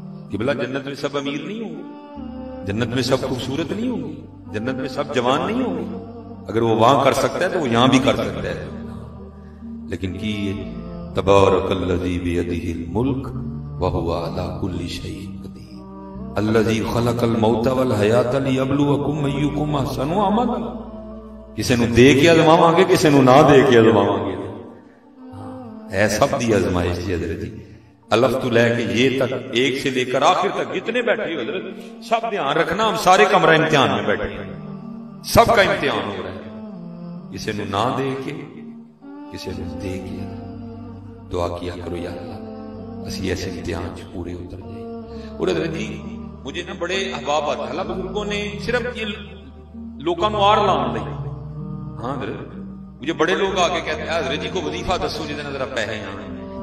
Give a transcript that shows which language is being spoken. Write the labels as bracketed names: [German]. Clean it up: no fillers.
[Urdu] قبلہ جنت میں سب امیر نہیں ہوں گے، جنت میں سب خوبصورت نہیں ہوں گے، جنت میں سب جوان نہیں ہوں گے. اگر وہ وہاں کر سکتا ہے تو وہ یہاں بھی کر سکتا ہے. لیکن کی [Arabic] تبارک الذی بیدہ الملک وہو علی کل شیء قدیر الذی خلق الموت والحیات لیبلوکم ایکم احسن عملا. [Punjabi] کسی نو دے کے آزماواں گے، کسی نو نہ دے کے آزماواں گے. ہے سب دی آزمائش جی حضرت جی. [Urdu] الف تو لے کے یہ تک، ایک سے لے کر آخر تک جتنے بیٹھے ہو حضرت سب دھیان رکھنا، ہم سارے کمرہ امتحان میں بیٹھے ہیں، سب کا امتحان ہو رہا ہے. [Punjabi] کسی نو نہ دے کے، کسی نو دے کے. [Urdu] دعا کیا کرو یا اللہ اسی ایسے امتحان سے پورے اتر جائیں. اور حضرت جی مجھے نا بڑے احباب آتے ہیں، بزرگوں نے صرف یہ لوگوں کو آر لان دی. ہاں حضرت مجھے بڑے لوگ آ کے کہتے ہیں حضرت جی کو وظیفہ دسو جی ذرا پیسے آنے.